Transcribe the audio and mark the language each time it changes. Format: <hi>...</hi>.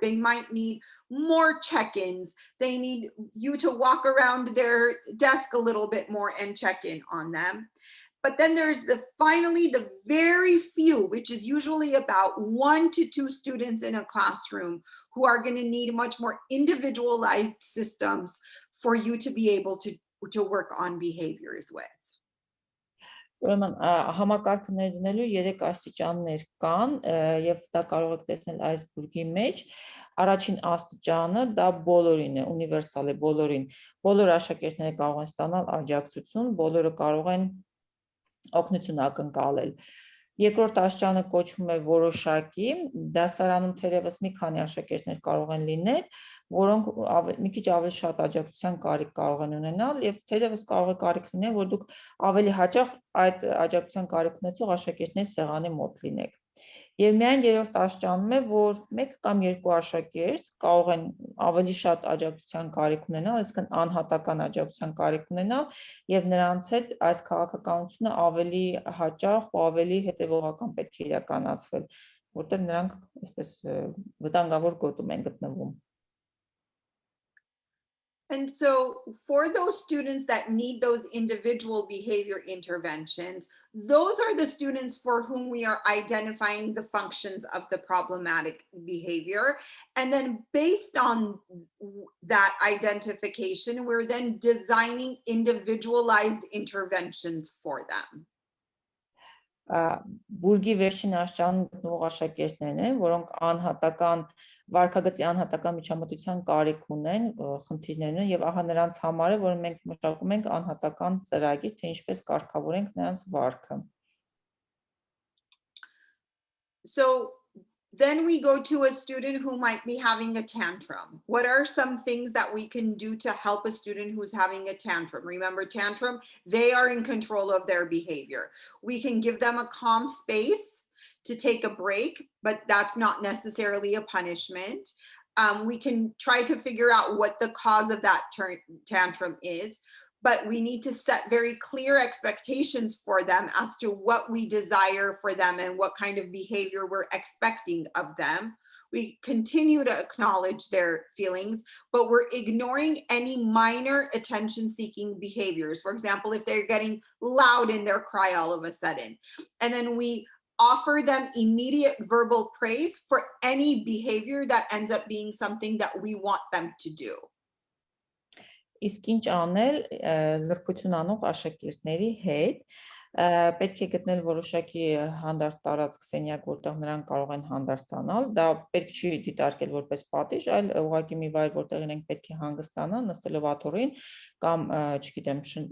<en>They might need more check-ins. They need you to walk around their desk a little bit more and check in on them. But then there's finally the very few, which is usually about 1 to 2 students in a classroom, who are going to need much more individualized systems for you to be able to work on behaviors with.</en> <hy>Ուրեմն համակարգը ներդնելու 3 աստիճաններ կան եւ դա կարող եք տեսնել այս բուրգի մեջ։ Առաջին աստիճանը դա բոլորին է, ունիվերսալ է բոլորին։ Բոլոր աշակերտները կարող են ստանալ աջակցություն, բոլորը կարող են օգնություն ակնկալել։ Երկրորդ աստիճանը կոչվում է որոշակի, դասարանում թերևս մի քանի աշակերտներ կարող են լինել, որոնք մի քիչ ավելի շատ աջակցության կարիք կարող են ունենալ եւ թերևս կարող է կարիք լինել, որ դուք ավելի հաճախ այդ աջակցության կարիք ունեցող աշակերտների սեղանի մոտ լինեք։ Եվ միայն երրորդ աստիճանում է, որ մեկ կամ երկու աշակերտ կարող են ավելի շատ աջակցության կարիք ունենալ, այսինքն անհատական աջակցության կարիք ունենալ եւ նրանց հետ այս քաղաքականությունը ավելի հաճախ ու ավելի հետեւողական պետք է իրականացվել, որտեղ նրանք այսպես վտանգավոր գոտում են գտնվում։</hy> <en>And so for those students that need those individual behavior interventions, those are the students for whom we are identifying the functions of the problematic behavior. And then based on that identification, we're then designing individualized interventions for them.</en> <hy>Բուրգի վերջին աստիճանում գտնվող աշակերտներն են, որոնք անհատական վարքագծի անհատական միջամտության կարիք ունեն, խնդիրներ ունեն եւ ահա նրանց համար է, որ մենք մշակում ենք անհատական ծրագիր, թե ինչպես կարգավորենք նրանց վարքը։</hy> <en>So then we go to a student who might be having a tantrum. What are some things that we can do to help a student who's having a tantrum? Remember, tantrum, they are in control of their behavior. We can give them a calm space to take a break, but that's not necessarily a punishment. We can try to figure out what the cause of that tantrum is, but we need to set very clear expectations for them as to what we desire for them and what kind of behavior we're expecting of them. We continue to acknowledge their feelings, but we're ignoring any minor attention-seeking behaviors. For example, if they're getting loud in their cry all of a sudden, and then we offer them immediate verbal praise for any behavior that ends up being something that we want them to do.</en> <hy>Իսկ ինչ անել լրբություն անող աշակերտների հետ, պետք է գտնել որոշակի հանդարտ տարածք սենյակ, որտեղ նրանք կարող են հանդարտանալ, դա պետք չի դիտարկել որպես պատիժ, այլ ուղղակի մի վայր, որտեղ իրենք պետք է հանգստանան, նստելով աթոռին կամ, չգիտեմ,</hy>